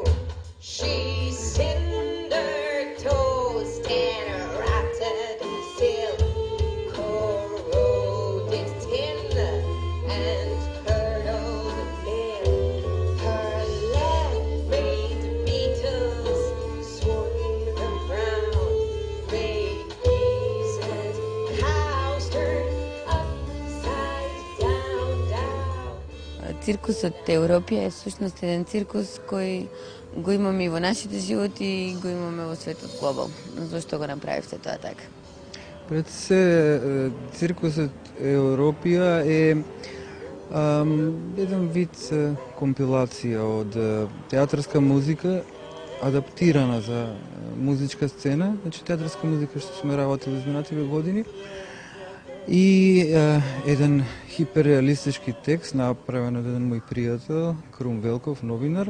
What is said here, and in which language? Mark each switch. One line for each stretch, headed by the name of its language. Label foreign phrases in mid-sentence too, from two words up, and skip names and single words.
English: She's cinder toast and rotted silk, corroded tin and curdled milk. Her lead-made beetles swarm around, made geese and cows turn upside down.
Macedonian: Циркусот Европија е всушност еден циркус кој го имаме и во нашите животи и го имаме во светот глобал. Зошто го направивте тоа така? Пред се, циркусот Европија е еден вид компилација од театарска музика адаптирана за музичка сцена, значи театарска музика што сме работили изминативе години и еден хиперреалистички текст направен од еден мој пријател, Крум Велков, новинар.